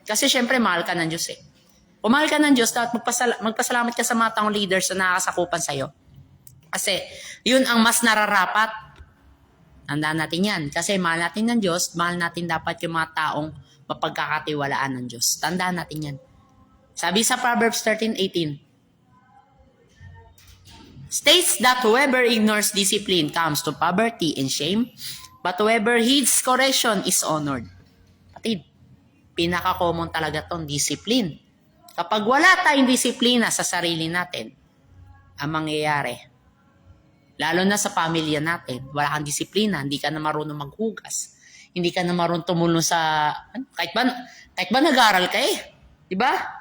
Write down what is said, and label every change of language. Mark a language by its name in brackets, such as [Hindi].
[Filipino] Kasi syempre mahal ka ng Diyos eh. Kung mahal ka ng Diyos, dapat magpasalamat ka sa mga taong leaders na nakakasakupan sa'yo. Kasi yun ang mas nararapat. Tandaan natin yan. Kasi mahal natin ng Diyos, mahal natin dapat yung mga taong mapagkakatiwalaan ng Diyos. Tandaan natin yan. Sabi sa [English] Proverbs 13:18, states that whoever ignores discipline comes to poverty and shame, but whoever heeds correction is honored. [Filipino] Patid, pinaka-common talaga tong discipline. Kapag wala tayong disiplina sa sarili natin, ang mangyayari, lalo na sa pamilya natin, wala kang disiplina, hindi ka na marunong maghugas, hindi ka na marunong tumulong sa, kahit ba nag-aral ka eh, di ba?